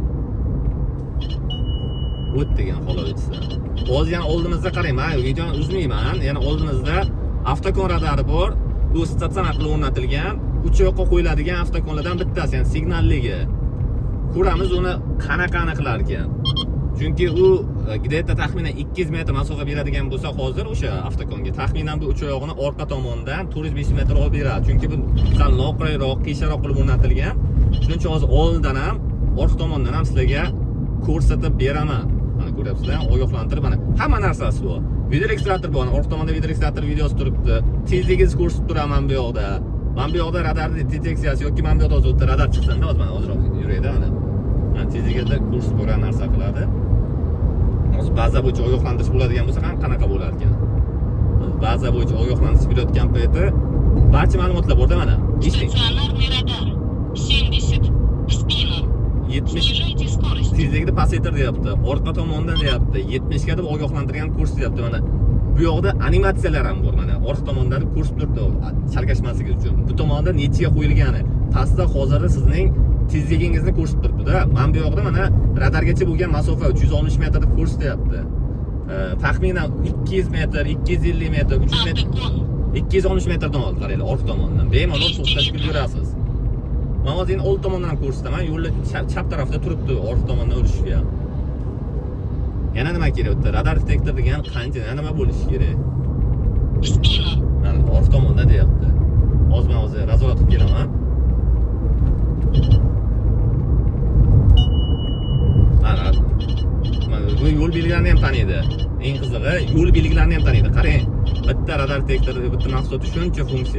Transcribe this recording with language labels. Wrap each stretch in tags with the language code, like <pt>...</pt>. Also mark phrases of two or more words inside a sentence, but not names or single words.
<uz>O'tdigan Holovitzda. Hozir yana oldimizda qarang, men videoni uzmayman. Yana oldimizda avtokon radari bor. Bu statsionar qilib o'rnatilgan, uch yoqqa qo'yiladigan avtokonlardan bittasi, ya'ni signalligi. Ko'ramiz uni qanaqa aniqlar ekan. Chunki u где-то taxminan 200 metr masofa beradigan bo'lsa, hozir o'sha avtokonga taxminan bu uch oyog'ini orqa tomondan 400 metr olib beradi. Chunki bu sal noqulayroq, qiyinroq qilib o'rnatilgan. Shuning uchun hozir oldindan ham, orqa tomondan ham sizlarga ko'rsatib beraman. Mana ko'ryapsizlar, ogohlantirib mana hamma narsasi bor. Video registrator bor, orqa tomonda video registrator videosi turibdi. Tezligingizni ko'rsatib turaman bu yoqda. Mana bu yoqda radarning deteksiyasi yoki mana bu yoqda o'tda radar chiqsanda, hozir mana hozirroq yuraydi mana. Mana tezligida ko'rsatib ko'rgan narsa qiladi. Hozir baza bo'yicha ogohlantirish bo'ladigan bo'lsa ham qanaqa bo'lar ekan? Baza bo'yicha ogohlantirish berayotgan payti barcha ma'lumotlar borda mana.</uz> <ru>Statsionарный радар. 70. В спину. 70 Снижайте скорость.</ru> <uz>tezlikni pasaytir deyapti. Orqa tomondan deyapti. 70 ga deb ogohlantirgan ko'rsatyapti mana. Bu yoqda animatsiyalar ham bor mana. Orqa tomondan ko'rsatib turibdi chalkashmasligi uchun. Bu tomonda nechiga qo'yilgani. Pastda hozir sizning tezligingizni ko'rsatib turibdi-da. Mana bu yoqda mana radargacha bo'lgan masofa 360 metr deb ko'rsatyapti. Taxminan 200 metr, 250 metr, 300 metr, Автокон. 260 metrdan oldi qaranglar, orqa tomondan. Bemalol to'xtatib yurasiz. Men hozir old tomondan ko'rsataman, yo'lda chap tarafda turibdi, orqa tomondan o'tishga. Yana nima kerak o'tda? Radar detektor degan qancha nima bo'lishi kerak?</uz> <ru>В спину.</ru> <uz>Mana orqa tomonda deyapti. Hozir men hozir nazorat qilib kelaman. Mana bu yo'l belgilarini ham taniydi. Eng qizig'i, yo'l belgilarini ham taniydi. Qarang, bitta radar detektori, bitta mahsuloti shuncha funksiya.</uz>